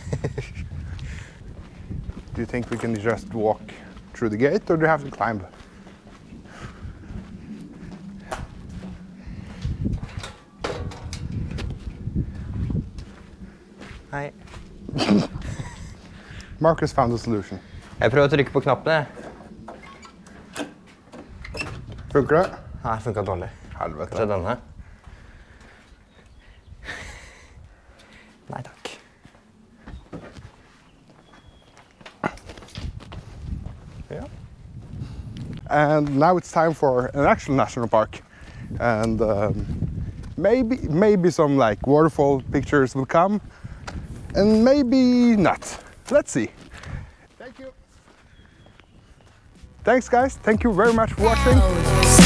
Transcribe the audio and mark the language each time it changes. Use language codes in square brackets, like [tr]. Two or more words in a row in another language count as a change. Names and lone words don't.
[en] Do you think we can just walk through the gate or do you have to climb? [no] Hei. [en] Marcus found a solution. [no] Jeg prøver å trykke på knappene. Funker det? Nei, funka dårlig. Helvete. Se denne. Nei takk. Ja. [en] And now it's time for an actual national park. And maybe some like waterfall pictures will come. And maybe not. Let's see. Thank you. Thanks guys. Thank you very much for watching.